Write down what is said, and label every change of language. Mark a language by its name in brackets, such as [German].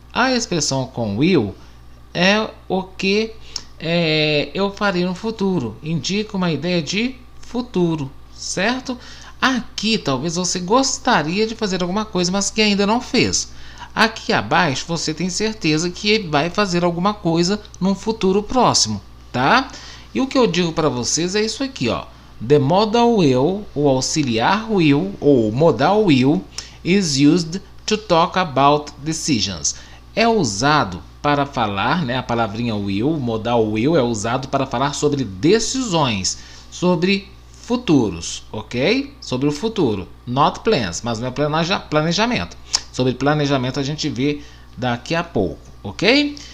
[Portuguese] A expressão com will é o que eu farei no futuro, indica uma ideia de futuro, certo? Aqui talvez você gostaria de fazer alguma coisa, mas que ainda não fez. Aqui abaixo você tem certeza que vai fazer alguma coisa num futuro próximo, tá? E o que eu digo para vocês é isso aqui, ó. [English] The modal will, [Portuguese] o auxiliar will, ou modal will, [English] is used to talk about decisions. [Portuguese] É usado para falar, né? A palavrinha will, modal will, é usado para falar sobre decisões, sobre futuros, ok? Sobre o futuro, [English] not plans, [Portuguese] mas não é planejamento. Sobre planejamento a gente vê daqui a pouco, ok?